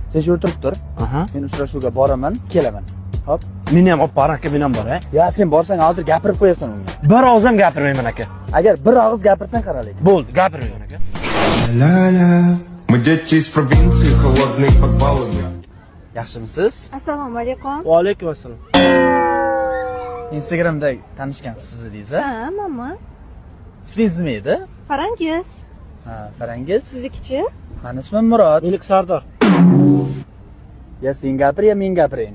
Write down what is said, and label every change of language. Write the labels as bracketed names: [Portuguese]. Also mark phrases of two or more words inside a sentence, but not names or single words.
[Uzbek] Tez o'tirib tur. Aha. Men uchrashuvga boraman, kelaman. Hop. Meni ham olib bor aka, men ham bor, ha. Ya sen borsang hozir gapirib qo'yasan unga. Bir og'iz ham gapirmayman aka. Agar bir og'iz gapirsang qaralik. Bo'ldi, gapirmayman aka. [Russian] Мы дети из провинции, холодные подвалы. [Uzbek] Yaxshimisiz? Assalomu alaykum. Va alaykum assalom. Instagramda tanishgan sizni deysiz-a? Ha, mama. Ismingiz nima edi? Farangiz. Ha, Farangiz. Siznikichi? Meni ismim Murod. Meniki Sardor. Ya sen gapir, ya men gapiring.